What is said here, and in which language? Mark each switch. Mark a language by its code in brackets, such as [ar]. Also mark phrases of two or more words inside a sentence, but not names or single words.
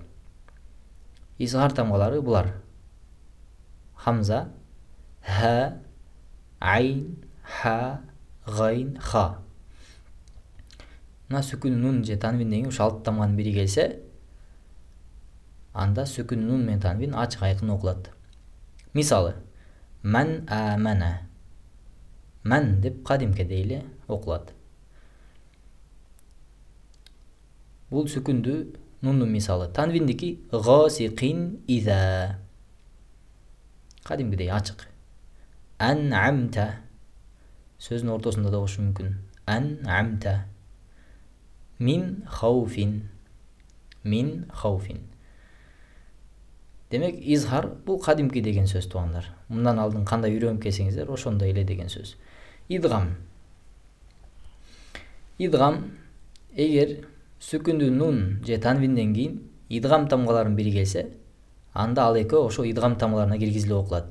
[ky] Изхар тамгалары булар: хамза, ха, айн, ха, гайн, ха. Мына сүкүндүү нун же танвинден кийин ушул 6 тамганын бири келсе, анда сүкүндүү нун менен танвин ачык, айкын окулат. Мисалы: [ar] مَنْ آمَنَ. [ky] Ман деп кадимкидей эле окулат. Бул сүкүндүү нундун мисалы. Танвиндики [ar] غَاسِقٍ إِذَا. [ky] Кадимкидей ачык. Ан'амта. Сөздүн ортосунда да болушу мүмкүн. [ar] أَنْعَمْتَ. مِنْ خَوْفٍ. مِنْ خَوْفٍ. [ky] Демек, изхар бул кадимки деген сөз, туугандар. Мындан алдын кандай үйрөнүп келсеңиздер, ошондой эле деген сөз. Идгам. Идгам, эгер сүкүндүү нун же танвинден кийин идгам тамгаларынын бири келсе, анда ал экөө ошо идгам тамгаларына киргизилип окулат.